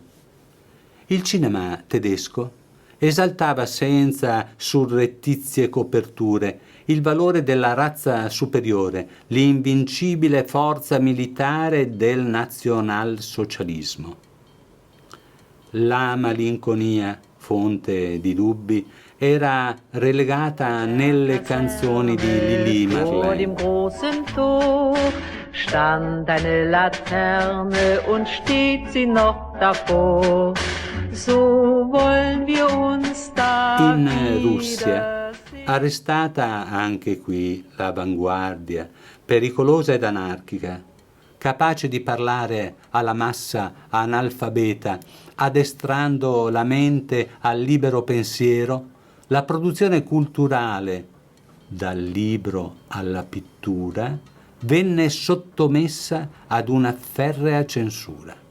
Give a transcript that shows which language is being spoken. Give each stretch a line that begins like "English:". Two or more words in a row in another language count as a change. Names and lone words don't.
Italian: Il cinema tedesco esaltava senza surrettizie coperture il valore della razza superiore, l'invincibile forza militare del nazionalsocialismo. La malinconia, fonte di dubbi, era relegata nelle canzoni di Lili Marlene.
German: Vor dem großen Tor stand eine Laterne und steht sie noch davor. So wollen wir uns da
Italian: In Russia Arrestata anche qui l'avanguardia, pericolosa ed anarchica, capace di parlare alla massa analfabeta, addestrando la mente al libero pensiero, la produzione culturale, dal libro alla pittura, venne sottomessa ad una ferrea censura.